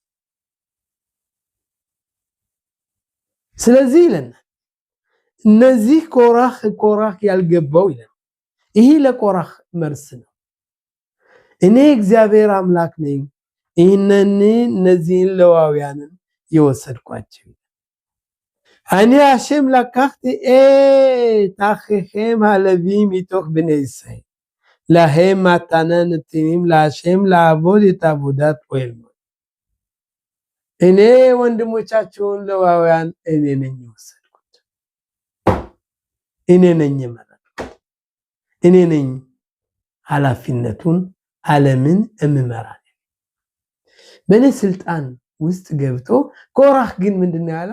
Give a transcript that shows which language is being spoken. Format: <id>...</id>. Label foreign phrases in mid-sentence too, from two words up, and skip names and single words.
<am>ስለዚህ ይለናል እነዚህ ኮራህ ያልገባው ይለናል። ይሄ ለኮራህ መልስ ነው። እኔ እግዚአብሔር አምላክ ነኝ፣ እነዚህን ሌዋውያንን የወሰድኳቸው</am> <he>אני השם לקחתי את אחיכם הלוויים מתוך בני ישראל להם מתנה נתינים להשם לעבוד את עבודת אוהל מועד</he> <am>እኔ ወንድሞቻችሁን ሌዋውያን እኔ ነኝ የወሰድኩት፣ እኔ ነኝ የመረጥኩት፣ እኔ ነኝ ኃላፊነቱን ዓለምን እምመራ። በእኔ ስልጣን ውስጥ ገብቶ ኮራህ ግን ምንድነው ያለው?</am>